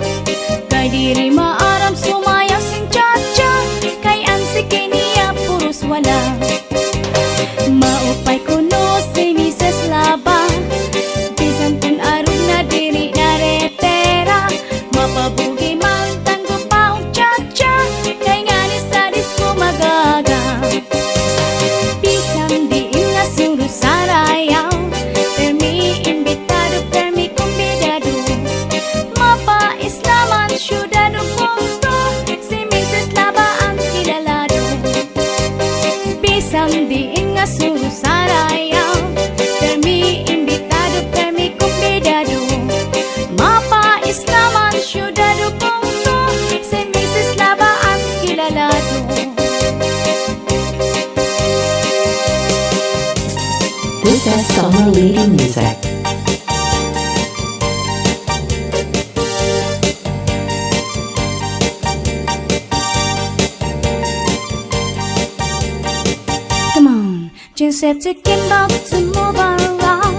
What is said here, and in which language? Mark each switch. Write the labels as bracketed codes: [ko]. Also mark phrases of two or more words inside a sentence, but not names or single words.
[war] Kay diri maaram sumayaw sin cha-cha, kay ang sige niya puros wala. Maupay kuno si Mrs. Lava, bisan kun arog na diri naretera. Mapabugi man tanggo pa og cha-cha, kay nga ni sa disco magaga. Pisang diin na suro sarayaw, permi imbitado, permi kumbidado. Mapais naman syudado punto, si Mrs. Lava ang kilalado. Pisang diin nga suro sarayaw, permi imbitado, permi kumbidado. Mapais naman syudado punto, si Mrs. Lava ang kilalado. [en] This is Summer Lady Music. Come on, just have to get about to move around.